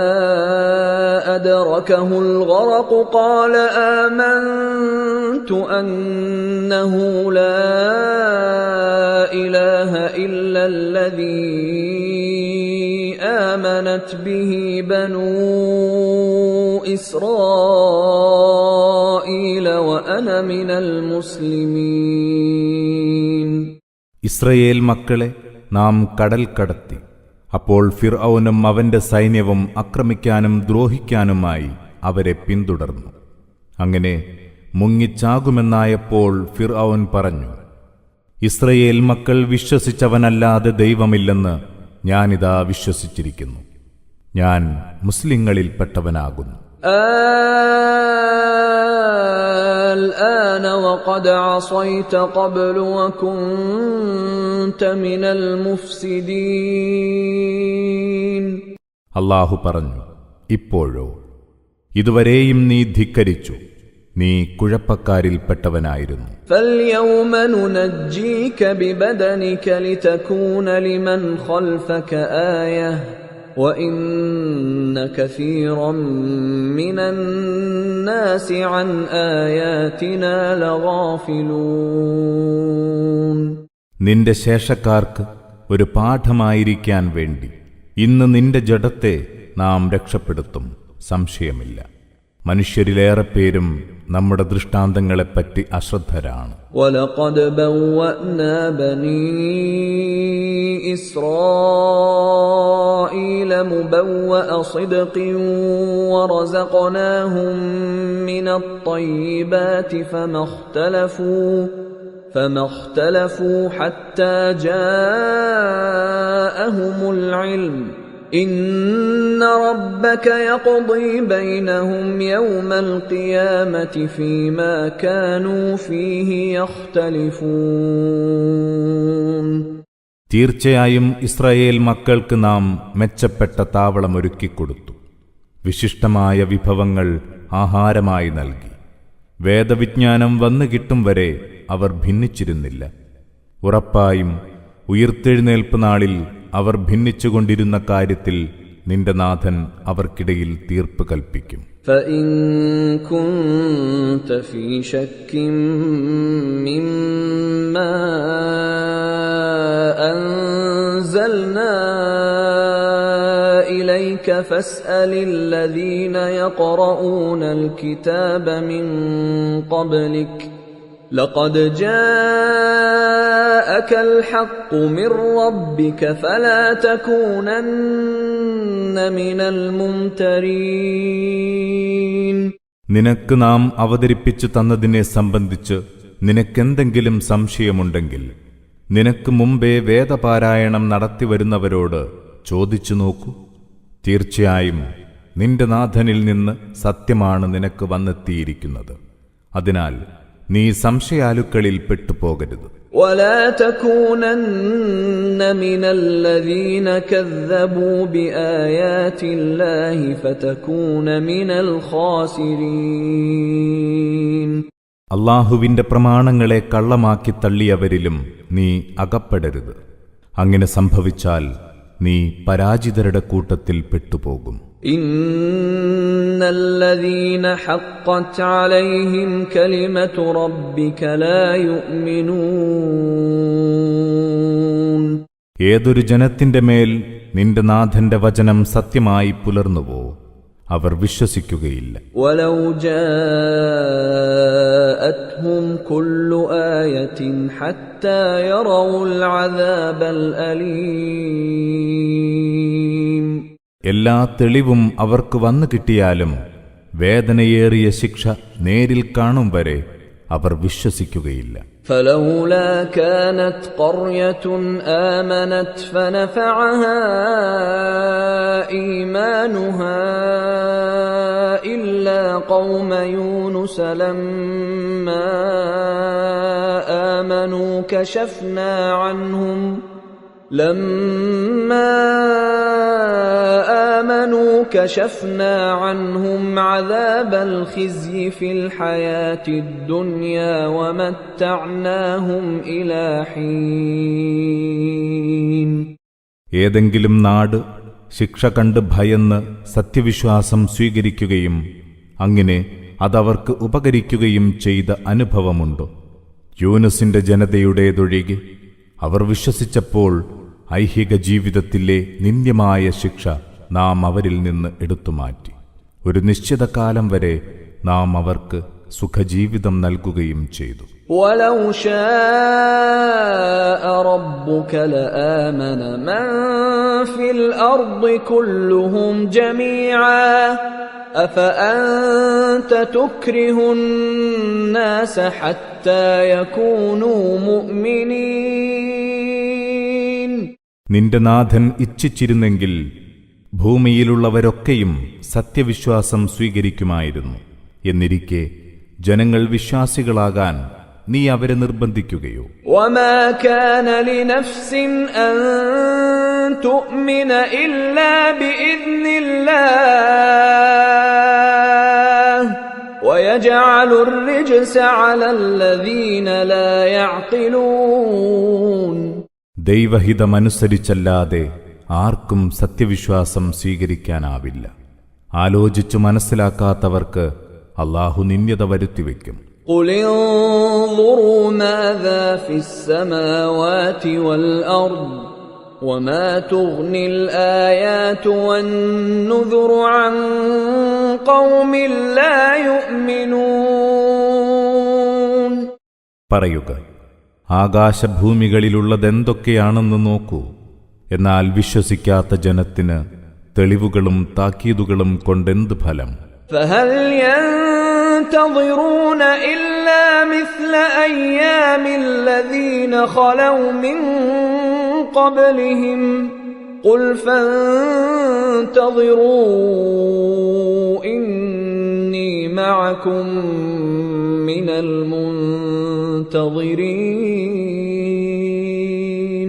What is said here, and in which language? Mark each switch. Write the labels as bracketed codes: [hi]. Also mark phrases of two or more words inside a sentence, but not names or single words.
[ar] أدركه الغرق قال آمنت أنه لا إله إلا الذي آمنت به بنو إسرائيل وأنا من المسلمين. [ml] ഇസ്രയേൽ മക്കളെ നാം കടൽ കടത്തി. അപ്പോൾ ഫിർഔനും അവന്റെ സൈന്യവും ആക്രമിക്കാനും ദ്രോഹിക്കാനുമായി അവരെ പിന്തുടർന്നു. അങ്ങനെ മുങ്ങിച്ചാകുമെന്നായപ്പോൾ ഫിർഔൻ പറഞ്ഞു, ഇസ്രയേൽ മക്കൾ വിശ്വസിച്ചവനല്ലാതെ ദൈവമില്ലെന്ന് ഞാനിതാ വിശ്വസിച്ചിരിക്കുന്നു. ഞാൻ മുസ്ലിങ്ങളിൽപ്പെട്ടവനാകുന്നു. [ar] الآن وقد عصيت قبل وكنت من المفسدين. [ml] അല്ലാഹു പറഞ്ഞു, ഇപ്പോഴോ? ഇതുവരെയും നീ ധിക്കരിച്ചു, നീ കുഴപ്പക്കാരിൽപ്പെട്ടവനായിരുന്നു. [ar] فاليوم ننجيك ببدنك لتكون لمن خلفك آية وإن كثيرا من الناس عن آياتنا لغافلون. [ml] നിന്റെ ശേഷക്കാർക്ക് ഒരു പാഠമായിരിക്കാൻ വേണ്ടി ഇന്ന് നിന്റെ ജഡത്തെ നാം രക്ഷപ്പെടുത്തും, സംശയമില്ല. മനുഷ്യരിലേറെ പേരും നമ്മുടെ ദൃഷ്ടാന്തങ്ങളെപ്പറ്റി അശ്രദ്ധരാണ്. [ar] وَلَقَدْ بَوَّأْنَا بَنِي إِسْرَائِيلَ مُبَوَّأَ صِدْقٍ وَرَزَقْنَاهُم مِّنَ الطَّيِّبَاتِ فَمَا اخْتَلَفُوا حَتَّى جَاءَهُمُ الْعِلْمُ إِنَّ رَبَّكَ يَقْضِي بَيْنَهُمْ يَوْمَ الْقِيَامَةِ فِيمَا كَانُوا فِيهِ يَخْتَلِفُونَ. [ml] തീർച്ചയായും ഇസ്രായേൽ മക്കൾക്ക് നാം മെച്ചപ്പെട്ട താവളമൊരുക്കിക്കൊടുത്തു. വിശിഷ്ടമായ വിഭവങ്ങൾ ആഹാരമായി നൽകി. വേദവിജ്ഞാനം വന്നു കിട്ടും വരെ അവർ ഭിന്നിച്ചിരുന്നില്ല. ഉറപ്പായും ഉയിർത്തെഴുന്നേൽപ്പ് നാളിൽ അവർ ഭിന്നിച്ചുകൊണ്ടിരുന്ന കാര്യത്തിൽ നിന്റെ നാഥൻ അവർക്കിടയിൽ തീർപ്പ് കൽപ്പിക്കും. [ar] فَإِن كُنتَ فِي شَكٍّ مِّمَّا أَنزَلْنَا إِلَيْكَ فَاسْأَلِ الَّذِينَ يَقْرَؤُونَ الْكِتَابَ مِن قَبْلِكَ لَقَدْ جَاءَكَ الْحَقُّ مِن رَّبِّكَ فَلَا تَكُونَنَّ مِنَ الْمُمْتَرِينَ. [ml] നിനക്ക് നാം അവതരിപ്പിച്ചു തന്നതിനെ സംബന്ധിച്ച് നിനക്കെന്തെങ്കിലും സംശയമുണ്ടെങ്കിൽ നിനക്ക് മുമ്പേ വേദപാരായണം നടത്തിവരുന്നവരോട് ചോദിച്ചു നോക്കൂ. തീർച്ചയായും നിന്റെ നാഥനിൽ നിന്ന് സത്യമാണ് നിനക്ക് വന്നെത്തിയിരിക്കുന്നത്. അതിനാൽ നീ സംശയാലുക്കളിൽ പെട്ടുപോകരുത്. [ar] وَلَا تَكُونَنَّ مِنَ الَّذِينَ كَذَّبُوا بِآيَاتِ اللَّهِ فَتَكُونَ مِنَ الْخَاسِرِينَ. [ml] അല്ലാഹുവിന്റെ പ്രമാണങ്ങളെ കള്ളമാക്കി തള്ളിയവരിലും നീ അകപ്പെടരുത്. അങ്ങനെ സംഭവിച്ചാൽ നീ പരാജിതരുടെ കൂട്ടത്തിൽ പെട്ടുപോകും. [ar] إِنَّ الَّذِينَ حَقَّتْ عَلَيْهِمْ كَلِمَةُ رَبِّكَ لَا يُؤْمِنُونَ. [ml] ഏതൊരു ജനത്തിന്റെ മേൽ നിന്റെ നാഥന്റെ വചനം സത്യമായി പുലർന്നുവോ അവർ വിശ്വസിക്കുകയില്ല. [ar] وَلَوْ جَاءَتْهُمْ كُلُّ آيَةٍ حَتَّى يَرَوْا الْعَذَابَ الْأَلِيمَ. [ml] എല്ലാ തെളിവും അവർക്ക് വന്നു കിട്ടിയാലും വേദനയേറിയ ശിക്ഷ നേരിൽ കാണും വരെ അവർ വിശ്വസിക്കുകയില്ല. [ar] فَلَوْلَا كَانَتْ قَرْيَةٌ آمَنَتْ فَنَفَعَهَا إِيمَانُهَا إِلَّا قَوْمَ يُونُسَ لَمَّا آمَنُوا كشفنا عنهم عذاب الخزي في الحياة الدنيا ومتعناهم إلى حين. [ml] ഏതെങ്കിലും നാട് ശിക്ഷ കണ്ട് ഭയന്ന് സത്യവിശ്വാസം സ്വീകരിക്കുകയും അങ്ങനെ അതവർക്ക് ഉപകരിക്കുകയും ചെയ്ത അനുഭവമുണ്ടോ? യൂനുസിന്റെ ജനതയുടേതൊഴികെ അവർ വിശ്വസിച്ചപ്പോൾ ഐഹിക ജീവിതത്തിലെ നിന്ദ്യമായ ശിക്ഷ നാം അവരിൽ നിന്ന് എടുത്തുമാറ്റി. ഒരു നിശ്ചിത കാലം വരെ നാം അവർക്ക് സുഖജീവിതം നൽകുകയും ചെയ്തു. [ar] وَلَوْ شَاءَ رَبُّكَ لَآمَنَ مَن فِي الْأَرْضِ كُلُّهُمْ جَمِيعًا أَفَأَنْتَ تُكْرِهُ النَّاسَ حَتَّى يَكُونُوا مُؤْمِنِينَ. [ml] നിന്റെ നാഥൻ ഇച്ഛിച്ചിരുന്നെങ്കിൽ ഭൂമിയിലുള്ളവരൊക്കെയും സത്യവിശ്വാസം സ്വീകരിക്കുമായിരുന്നു. എന്നിരിക്കെ ജനങ്ങൾ വിശ്വാസികളാകാൻ നീ അവരെ നിർബന്ധിക്കുകയോ? [ar] وَمَا كَانَ لِنَفْسٍ أَن تُؤْمِنَ إِلَّا بِإِذْنِ اللَّهِ وَيَجْعَلُ الرِّجْسَ عَلَى الَّذِينَ لَا يَعْقِلُونَ. [ml] ദൈവഹിതമനുസരിച്ചല്ലാതെ ആർക്കും സത്യവിശ്വാസം സ്വീകരിക്കാനാവില്ല. ആലോചിച്ചു മനസ്സിലാക്കാത്തവർക്ക് അല്ലാഹു നിന്ദ്യത വരുത്തിവെക്കും. [ar] قُلِ انظُرُوا مَاذَا فِي السَّمَاوَاتِ وَالْأَرْضِ وما تغني الآيات والنذر عن قوم لا يؤمنون. [ml] പറയുക, ആകാശഭൂമികളിലുള്ളതെന്തൊക്കെയാണെന്ന് നോക്കൂ. എന്നാൽ വിശ്വസിക്കാത്ത ജനത്തിന് തെളിവുകളും താക്കീതുകളും കൊണ്ടെന്ത് ഫലം? [ar] فهل ينتظرون إلا مثل أيام الذين خلوا من قبلهم قل فانتظروا إني معكم من المنتظرين.